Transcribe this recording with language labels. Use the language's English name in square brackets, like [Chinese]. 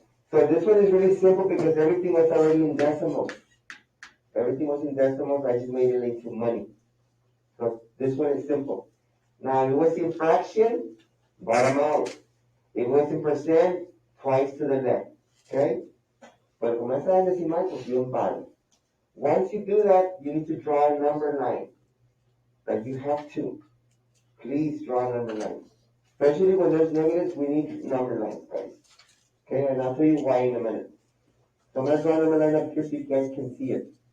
[English] So this one is really simple because everything was already in decimals. Everything was in decimals. I just made it into money. So this one is simple. Now, if it was in fraction, bottom out. If it was in percent, twice to the left. Okay? [Spanish] Pero como esa es decimal, pues yo paro. [English] Once you do that, you need to draw a number line. Like you have to. Please draw a number line. Especially when there's negatives, we need number lines, guys. Okay, and I'll tell you why in a minute. So I'm going to draw a number line up here so you guys can see it.